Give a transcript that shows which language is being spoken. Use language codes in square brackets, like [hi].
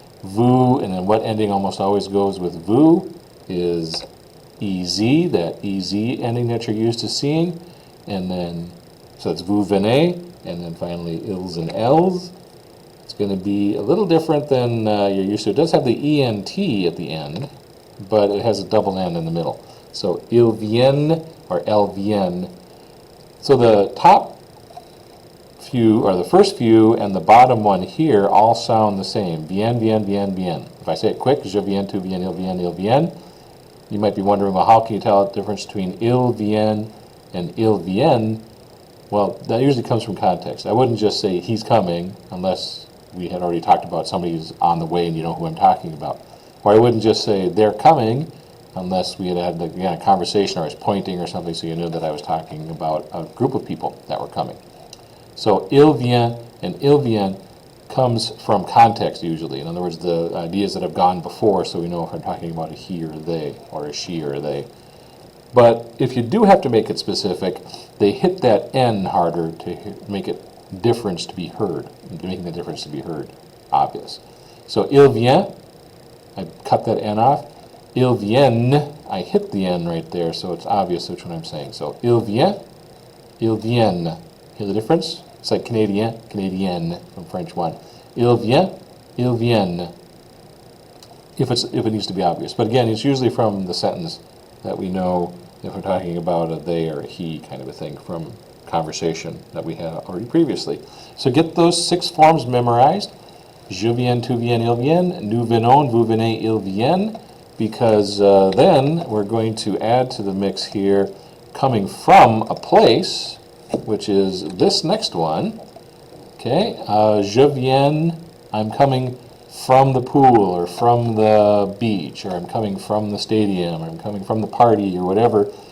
[en] Vous, and then what ending almost always goes with vous is EZ, that EZ ending that you're used to seeing. And then, so it's vous venez, and then finally ils and elles. It's going to be a little different than you're used to. It does have the ENT at the end, but it has a double N in the middle. [fr] So ils viennent, or elles viennent. [en] So the top few, or the first few, and the bottom one here all sound the same. [fr] Bien, bien, bien, bien. If I say it quick, je viens, tu viens, il vient. [en] You might be wondering, well, how can you tell the difference between il vient and il vient? Well, that usually comes from context. I wouldn't just say he's coming unless we had already talked about somebody who's on the way and you know who I'm talking about. Or I wouldn't just say they're coming unless we had again, a conversation or I was pointing or something so you knew that I was talking about a group of people that were coming. So il vient and il vient comes from context usually. In other words, the ideas that have gone before, so we know if I'm talking about a he or a they, or a she or a they. But if you do have to make it specific, they hit that N harder to make it difference to be heard, making the difference to be heard obvious. So il vient, I cut that N off. Il vient, I hit the N right there, so it's obvious which one I'm saying. [fr] So il vient, ils viennent. [en] Hear the difference? It's like Canadien, Canadienne from French 1. [fr] Il vient, ils viennent. [en] If it needs to be obvious. But again, it's usually from the sentence that we know if we're talking about a they or a he kind of a thing from conversation that we had already previously. So get those 6 forms memorized. [fr] Je viens, tu viens, il vient. Nous venons, vous venez, ils viennent. [en] Because then we're going to add to the mix here coming from a place, which is this next one. Okay, je viens, I'm coming from the pool or from the beach, or I'm coming from the stadium, or I'm coming from the party, or whatever.